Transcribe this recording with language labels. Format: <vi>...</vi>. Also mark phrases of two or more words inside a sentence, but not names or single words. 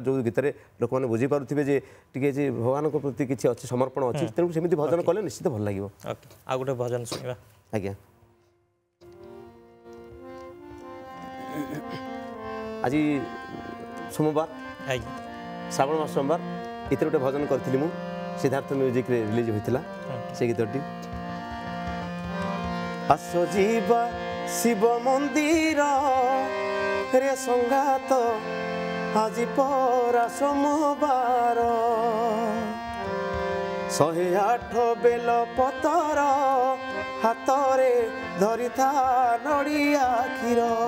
<or>ଯେଉଁ ଗୀତରେ ଲୋକମାନେ ବୁଝିପାରୁଥିବେ ଯେ ଟିକେ ଯେ ଭଗବାନଙ୍କ ପ୍ରତି କିଛି ଅଛି, ସମର୍ପଣ ଅଛି। ତେଣୁ ସେମିତି ଭଜନ କଲେ ନିଶ୍ଚିତ ଭଲ ଲାଗିବ। ଆଉ ଗୋଟେ ଭଜନ ଶୁଣିବା। ଆଜ୍ଞା, ଆଜି ସୋମବାର, ଶ୍ରାବଣ ମାସ ସୋମବାର, ଏଥିରେ ଗୋଟେ ଭଜନ କରିଥିଲି ମୁଁ। ସିଦ୍ଧାର୍ଥ ମ୍ୟୁଜିକ୍ ରେ ରିଲିଜ୍ ହୋତା ସେ ଗୀତଟି ଆସ ଜୀବା ଶିବ ମନ୍ଦିର ରେ ସଙ୍ଗାତ ଆଜ ପରା ସୋମବାର 108 ବେଲ ପତର ହାତ ରେ ଧରିଥା ନଡ଼ିଆ କ୍ଷୀର</or>